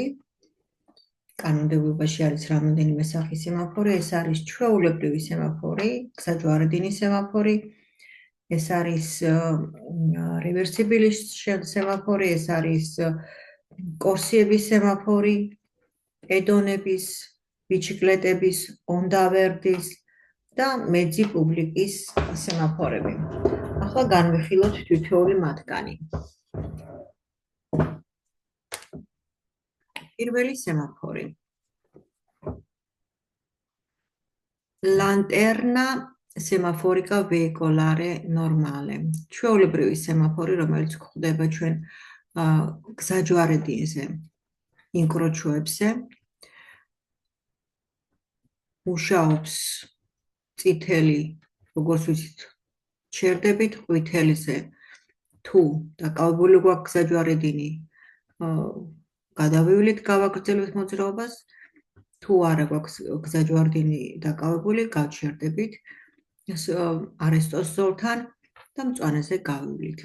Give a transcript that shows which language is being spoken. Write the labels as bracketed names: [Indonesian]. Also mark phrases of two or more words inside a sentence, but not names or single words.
[Georgian] კანონმდებლობაში არის რამოდენიმე სახის სემაფორი, ეს არის ჩვეულებრივი სემაფორი, გზაჯვარედინის სემაფორი, ეს არის რევერსიბილი სემაფორი, ეს არის კორსიების სემაფორი, პედონების, ბიჩიკლეტების, ონდავერდის და [Italian] mezzi pubblici [Georgian] სემაფორები. ახლა განვიხილოთ თითოეული მათგანი. პირველი სემაფორი. [Italian] Lanterna semaforica veicolare normale. [Georgian] ჩვეულებრივი სემაფორი, რომელიც გვხვდება ჩვენ გზაჯვარედინზე, ინკროჩოებზე. მუშაობს წითელი, როგორც ვიცით, ჩერდებით, ყვითელიზე თუ დაკავებული გვაქვს გზაჯვარედინი, გადავივლით, გავაგრძელებთ მოძრაობას, თუ არა გვაქვს გზაჯვარედინი დაკავებული, გავჩერდებით არესტოს ზოლთან და მწვანეზე გავივლით.